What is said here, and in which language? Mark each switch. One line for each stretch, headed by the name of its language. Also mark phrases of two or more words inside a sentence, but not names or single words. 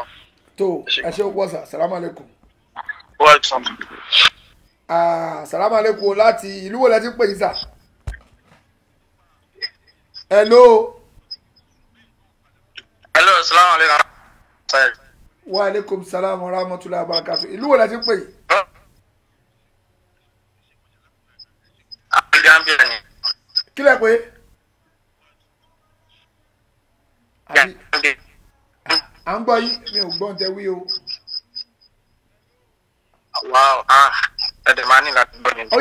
Yoruba: tó ẹ ṣe wọ́n sà
Arabic: سلام عليكم.
Yoruba: wọ́n á sàn.
Arabic: سلام عليكم
Yoruba: láti ìlú wo lẹ ti ń pè yín sà. hello.
Arabic: hello سلام عليكم. وعليكم السلام ورحمة الله وبركاته ìlú wo lẹ ti ń pè yín.
Yoruba: kí lẹ pé. à ń gbọ́ yín mi ò gbọ́n tẹ wí o. wow ẹ̀dẹ̀ máa ní láti gbọ́ yín.